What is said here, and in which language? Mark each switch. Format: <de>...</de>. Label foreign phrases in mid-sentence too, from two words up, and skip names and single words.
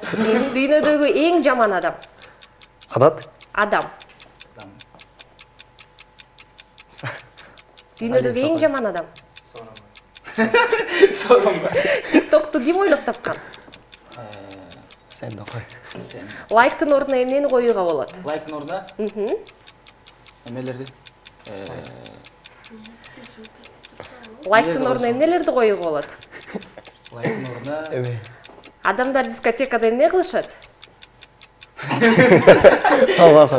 <ky>Дүйнөдөгү эң жаман адам. Адам. Дүйнөдөгү эң жаман адам. Сооронбай. TikToкту ким ойлоп тапкан? Сен де қой. Лайктын ордуна эмнени коюуга болот? Лайктын ордуна эмелерди? Лайктын ордуна эмнелерди коюуга болот? Лайктын ордуна Адамдар дискотекада эмне кылышат? Салғашат.</ky>